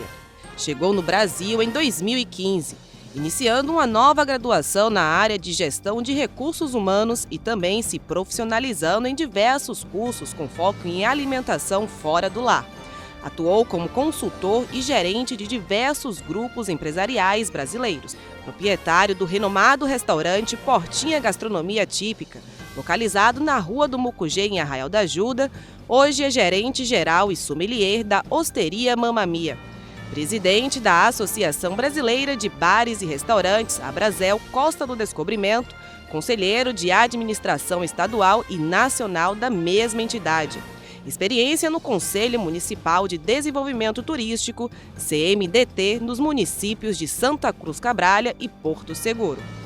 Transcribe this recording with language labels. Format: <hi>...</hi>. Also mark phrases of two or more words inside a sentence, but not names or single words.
<pt>Chegou no Brasil em 2015, iniciando uma nova graduação na área de gestão de recursos humanos e também se profissionalizando em diversos cursos com foco em alimentação fora do lar. Atuou como consultor e gerente de diversos grupos empresariais brasileiros, proprietário do renomado restaurante Portinha Gastronomia Típica, localizado na Rua do Mucugê, em Arraial da Ajuda. Hoje é gerente geral e sommelier da Osteria Mamma Mia. Presidente da Associação Brasileira de Bares e Restaurantes, Abrazel Costa do Descobrimento, conselheiro de administração estadual e nacional da mesma entidade. Experiência no Conselho Municipal de Desenvolvimento Turístico, CMDT, nos municípios de Santa Cruz Cabralha e Porto Seguro.</pt>